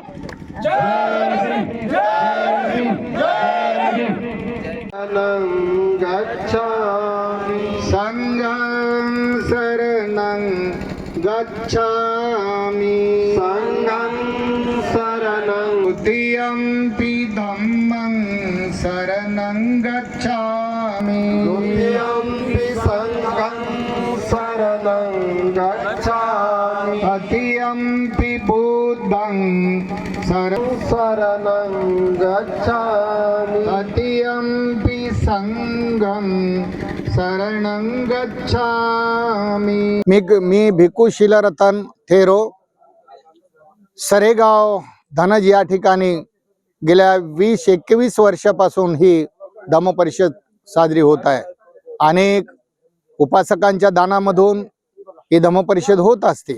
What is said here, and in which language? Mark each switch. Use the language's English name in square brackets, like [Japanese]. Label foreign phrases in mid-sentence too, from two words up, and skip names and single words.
[Pali] संघं शरणं गच्छामि संघं शरणं द्वितीयंपि धम्मं शरणं गच्छामि द्वितीयंपि संघं शरणं गच्छामि तृतीयंपि बुद्धं शरणं गच्छामि तृतीयंपि संघं शरणं गच्छामि। [Marathi] मी भिक्खू शीलरतन थेरो सरेगाव धनज या ठिकाणी गेल्या 20-21 वर्षापासून ही धम्म परिषद साजरी होत आहे। अनेक उपासकांच्या दानामधून ही धम्म परिषद होत असते।